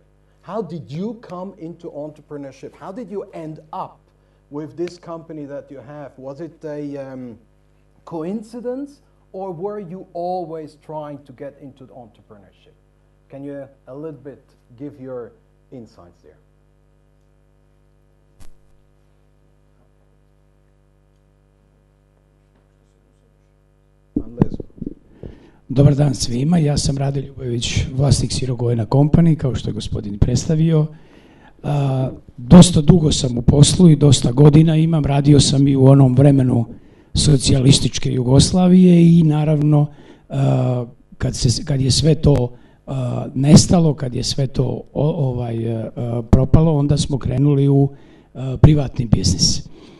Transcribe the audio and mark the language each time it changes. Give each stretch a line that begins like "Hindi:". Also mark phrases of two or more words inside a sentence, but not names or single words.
English: How did you come into entrepreneurship? How did you end up with this company that you have? Was it a coincidence, or were you always trying to get into entrepreneurship? Can you a little bit give your insights there?
Serbian: Dobar dan svima, ja sam Rade Ljubojević, vlasnik Zirogonje company, kao što je gospodin predstavio. Dosta dugo sam u poslu i dosta godina imam, radio sam i u onom vremenu socijalističke Jugoslavije i naravno kad je sve to nestalo, kad je sve to propalo, onda smo krenuli u privatni biznis.